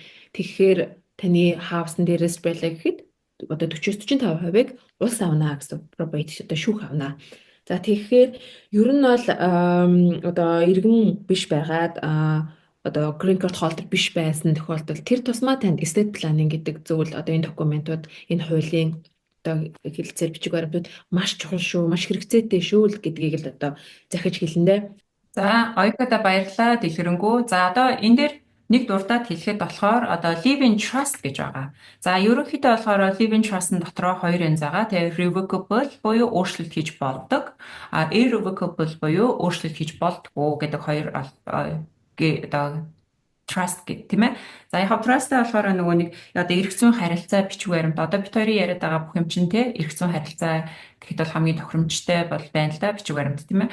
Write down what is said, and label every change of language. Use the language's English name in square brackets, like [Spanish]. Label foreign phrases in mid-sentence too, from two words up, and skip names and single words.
[Mongolian] Тэгэхээр таны хаусн дээрээс байлаа гэхэд одоо 40-45%-ыг улс авна гэсэн property одоо шүүх авна. За тэгэхээр ер нь бол одоо иргэн биш байгаад одоо [English] green card holder [Mongolian] биш байсан тохиолдолд тэр тусмаа танд [English] estate planning [Mongolian] гэдэг зүйл одоо энэ документууд энэ хуулийн одоо хэлэлцээр бичиг баримтууд маш чухал шүү, маш хэрэгцээтэй шүү л гэдгийг л одоо захиж хэлнэ. За Оюкада баярлалаа дэлгэрэнгүй. За одоо энэ дээр нэг дурдаад хэлэхэд болохоор одоо [English] live in trust [Mongolian] гэж байгаа. За ерөнхийдөө болохоор [English] live in trust- [Mongolian] ын дотроо хоёр янз байгаа. Тэгээ revocable буюу өөрчлөлт хийж болдог. Irrevocable буюу өөрчлөлт хийж болдгоо гэдэг хоёр одоо trust гэдэг тийм ээ. За яг trust-тай болохоор нөгөө нэг одоо эрх зүйн харилцаа бичиг баримт одоо бид хоёрын яриад байгаа бүх юм чинь те эрх зүйн харилцаа гэхэд бол хамгийн тохиромжтой бол байна л да бичиг баримт тийм ээ.